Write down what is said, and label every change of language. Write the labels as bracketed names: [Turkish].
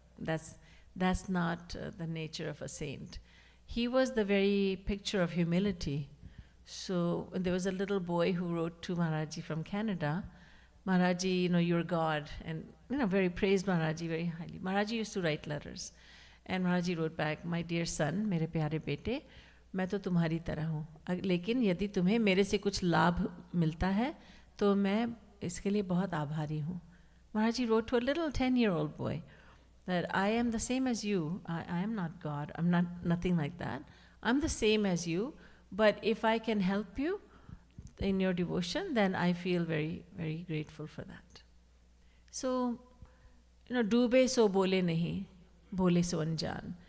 [English] That's not the nature of a saint. He was the very picture of humility. So there was a little boy who wrote to Maharaji from Canada, Maharaji, you're God, and very praised Maharaji very highly. Maharaji used to write letters. And Maharaji wrote back, my dear son, [Hindi] मेरे प्यारे बेटे, मैं तो तुम्हारी तरह हूँ, लेकिन यदि तुम्हें मेरे से कुछ लाभ मिलता है, तो मैं इसके लिए बहुत आभारी हूँ. [English] Maharaji wrote to a little 10-year-old boy that I am the same as you. I am not God. I'm not nothing like that. I'm the same as you, but if I can help you in your devotion, then I feel very, very grateful for that. [Hindi] So, डूबे सो बोले नहीं, बोले सो अनजान.